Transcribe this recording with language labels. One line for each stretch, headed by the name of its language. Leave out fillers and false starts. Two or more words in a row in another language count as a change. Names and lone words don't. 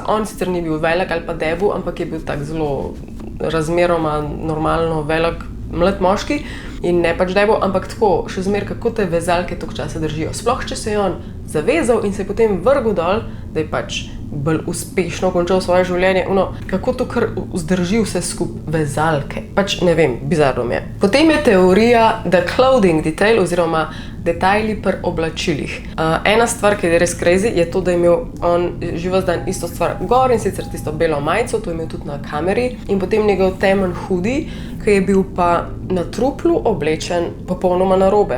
Slovenian: On sicer ni bil velik ali pa debu, ampak je bil tak zelo razmeroma normalno velik mlad moški in ne pač debu, ampak tako, še zmer, kako te vezalke toliko časa držijo. Sploh, če se je on zavezal in se je potem vrgel dol, da je pač bolj uspešno končal svoje življenje, kako to kar vzdrži vse skupaj vezalke. Pač ne vem, bizarno mi je. Potem je teorija
English: the clothing detail,
Slovenian: oziroma detajli pri oblačilih. Ena stvar, ki je res crazy, je to, da je imel on živo dan isto stvar gor, in sicer tisto belo majico, to je imel tudi na kameri, in potem njegov temen hoodie, ki je bil pa na truplu oblečen popolnoma narobe.